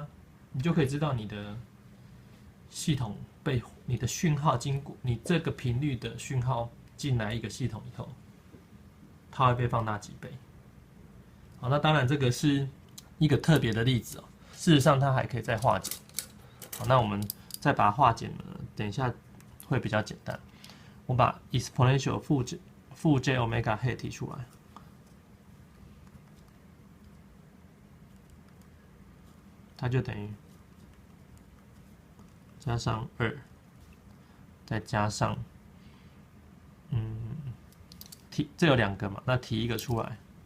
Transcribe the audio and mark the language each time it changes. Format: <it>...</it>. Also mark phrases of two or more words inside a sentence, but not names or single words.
<zh>你就可以知道你的系統被你的訊號經過你這個頻率的訊號進來一個系統以後，它會被放大幾倍。好，那當然這個是一個特別的例子哦。事實上它還可以再化簡。好，那我們再把它化簡呢，等一下會比較簡單。我把 exponential 負 j</zh> <en>omega hat</en> <zh>提出來。它就等於加上2，再加上這有2個嘛，那提一個出來。</zh>